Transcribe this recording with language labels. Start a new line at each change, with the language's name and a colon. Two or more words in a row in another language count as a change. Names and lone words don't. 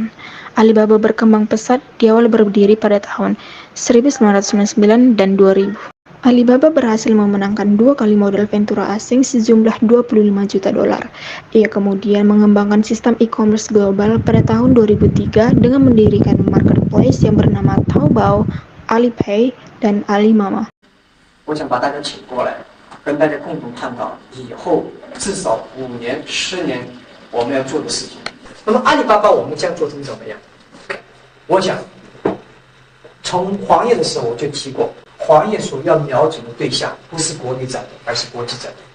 Indonesian: Alibaba berkembang pesat, di awal berdiri pada tahun 1999 dan 2000. Alibaba berhasil memenangkan 2 kali modal ventura asing sejumlah $25 juta. Ia kemudian mengembangkan sistem e-commerce global pada tahun 2003 dengan mendirikan marketplace yang bernama Taobao, Alipay, dan Alimama.
Chinese: 我想把大家请过来，跟大家共同探讨以后至少5年、10年我们要做的事情。那么阿里巴巴我们将做成怎么样？我想从黄页的时候我就提过，黄页所要瞄准的对象不是国内战略，而是国际战略。